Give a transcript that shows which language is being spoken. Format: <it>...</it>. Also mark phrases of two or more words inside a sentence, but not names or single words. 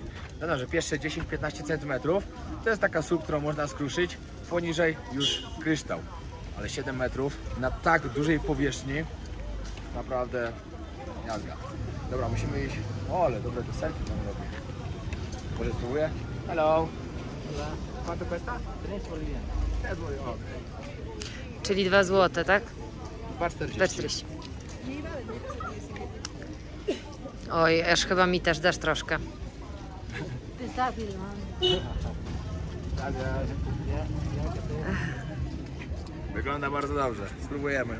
<pl>No, że pierwsze 10-15 cm to jest taka sól, którą można skruszyć, poniżej już kryształ. Ale 7 metrów na tak dużej powierzchni, naprawdę jazda. Dobra, musimy iść. O, ale dobre to selfie nam robi. Może spróbuję? Hello.</pl> <es>¿Cuánto cuesta? 3 bolivianos. 3 bolivianos.</es> <pl>Czyli 2 złote, tak? 2,40. 2,40. Oj, aż chyba mi też dasz troszkę. Wygląda bardzo dobrze. Spróbujemy.</pl>